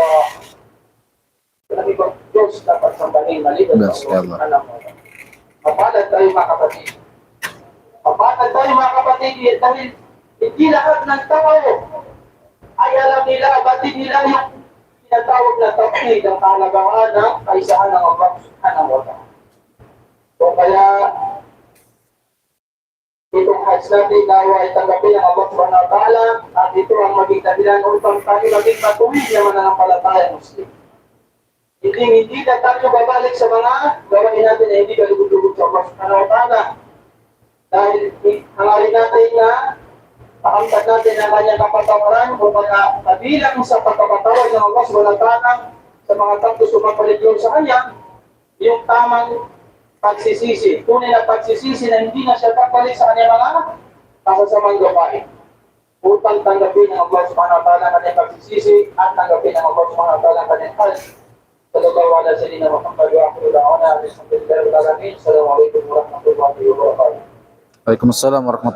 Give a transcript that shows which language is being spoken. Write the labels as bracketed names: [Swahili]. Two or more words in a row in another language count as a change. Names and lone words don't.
[Filipino] Sabi ko, Diyos dapat sambahin, maliban sa alam mo. Mapalad tayo mga kapatid. Mapalad tayo mga kapatid, dahil hindi lahat ng tao ay alam nila, batid nila yung tinatawag na tawhid, ang kahalagaan ng kaisahan ng Allah [Arabic] سبحانه وتعالى. [Filipino] So kaya, itong hajj natin na ay tanggapin ng Allah [Arabic] سبحانه وتعالى, [Filipino] at ito ang maging dahilan upang tayo maging patuloy na mananampalataya Muslim. Hindi na tayo babalik sa mga gawain natin na hindi kalugod-lugod sa Allah [Arabic] سبحانه وتعالى. [Filipino] Dahil hangarin natin na pakamtad natin ang kanyang kapatawaran o mga kabilang sa pagpapatawad ng Allah [Arabic] سبحانه وتعالى [Filipino] sa mga tanto sumapaligyon sa kanya, yung tamang pagsisisi. Tunay na pagsisisi na hindi na siya papalik sa kanyang mga kasasamang gawain. Upang tanggapin ng Allah [Arabic] سبحانه وتعالى [Filipino] kanyang pagsisisi at tanggapin ng Allah [Arabic] سبحانه وتعالى [Filipino] kanyang hajj. [Arabic] صلى الله على سيدنا محمد وآخر دعوانا الحمد لله رب العالمين. السلام عليكم ورحمة الله وبركاته. وعليكم السلام ورحمة الله وبركاته.